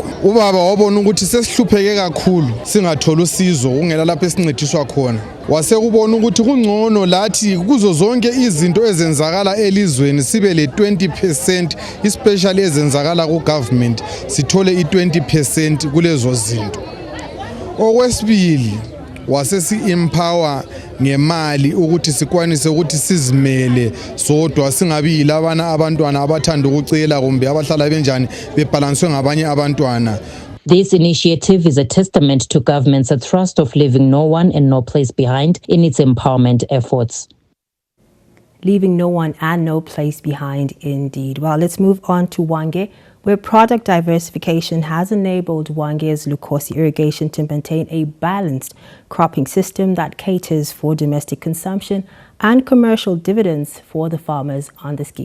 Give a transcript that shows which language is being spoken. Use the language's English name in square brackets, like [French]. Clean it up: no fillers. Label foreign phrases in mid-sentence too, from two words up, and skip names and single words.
[North Ndebele] Ubaba wabona ukuthi sesihlupheke kakhulu singathola usizo kungela lapho esincediswa khona, wasekubona ukuthi kungcono lathi kuzo zonke izinto ezenzakala elizweni sibe le 20%, especially ezenzakala ku government sithole i20% kulezo zinto. Okwesibili wasesi empower ngemali ukuthi sikwanise ukuthi sizimele sodwa singabi yilabana abantwana abathanda ukucela kumbe abahlala benjani bebalanswe ngabanye abantwana. [English] This initiative is a testament to government's thrust of leaving no one and no place behind in its empowerment efforts. Leaving no one and no place behind indeed. Well, let's move on to Hwange, where product diversification has enabled Hwange's Lukosi Irrigation to maintain a balanced cropping system that caters for domestic consumption and commercial dividends for the farmers on the scheme.